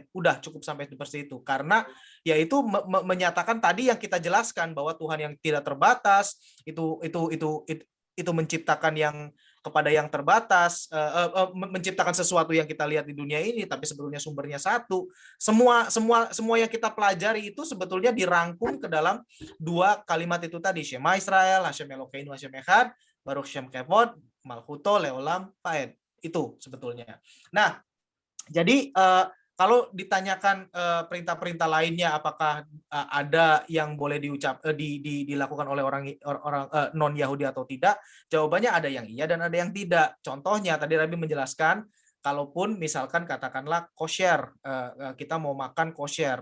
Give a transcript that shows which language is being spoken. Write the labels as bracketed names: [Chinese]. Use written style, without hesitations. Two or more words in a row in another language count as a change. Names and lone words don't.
[Indonesian] Udah cukup sampai seperti itu, karena yaitu menyatakan tadi yang kita jelaskan bahwa Tuhan yang tidak terbatas itu menciptakan yang kepada yang terbatas, menciptakan sesuatu yang kita lihat di dunia ini, tapi sebetulnya sumbernya satu. Semua yang kita pelajari itu sebetulnya dirangkum ke dalam dua kalimat itu tadi, [Hebrew] שמע ישראל, ה׳ אלוקינו ה׳ אחד, ברוך שם כבוד מלכותו לעולם ועד. [Indonesian] Itu sebetulnya. Nah, jadi kalau ditanyakan perintah-perintah lainnya apakah ada yang boleh dilakukan oleh orang non Yahudi atau tidak, jawabannya ada yang iya dan ada yang tidak. Contohnya tadi Rabbi menjelaskan, kalaupun misalkan katakanlah kosher, kita mau makan kosher.